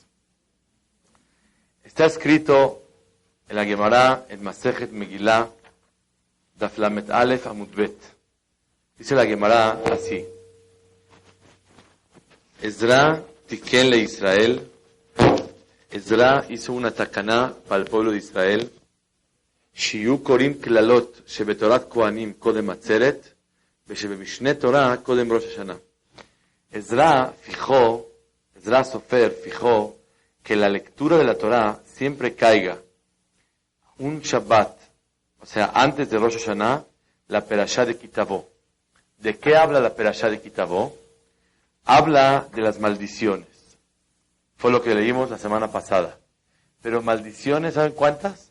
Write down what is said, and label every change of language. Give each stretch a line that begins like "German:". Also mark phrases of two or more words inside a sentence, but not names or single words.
Spanish: Está escrito en la Gemara, en Masejet Megillah, Daf Lamed Aleph Amud Bet. Dice la Gemara así:
Hebrew: עזרא תיקן לישראל.
Spanish: Ezra hizo una takaná para el pueblo de Israel.
Hebrew: שיהו קורין קללות שבתורת כהנים קודם עצרת ושבמשנה תורה קודם ראש השנה.
Spanish: Ezra Sofer fijó que la lectura de la Torah siempre caiga un Shabbat, o sea, antes de Rosh Hashanah, la Perashá de Kitavó. ¿De qué habla la Perashá de Kitavó? Habla de las maldiciones. Fue lo que leímos la semana pasada. Pero maldiciones, ¿saben cuántas?